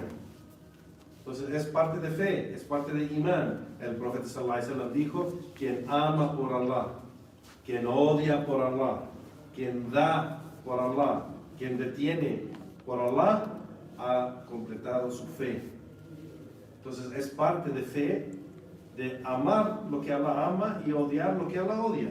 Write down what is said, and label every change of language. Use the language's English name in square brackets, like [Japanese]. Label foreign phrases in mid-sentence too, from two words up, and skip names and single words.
[Spanish] Entonces es parte de fe, es parte de imán. El profeta [Arabic] صلى الله عليه وسلم [Spanish] dijo: quien ama por Allah, quien odia por Allah, quien da por Allah, quien detiene por Allah, ha completado su fe. Entonces es parte de fe, de amar lo que Allah ama y odiar lo que Allah odia.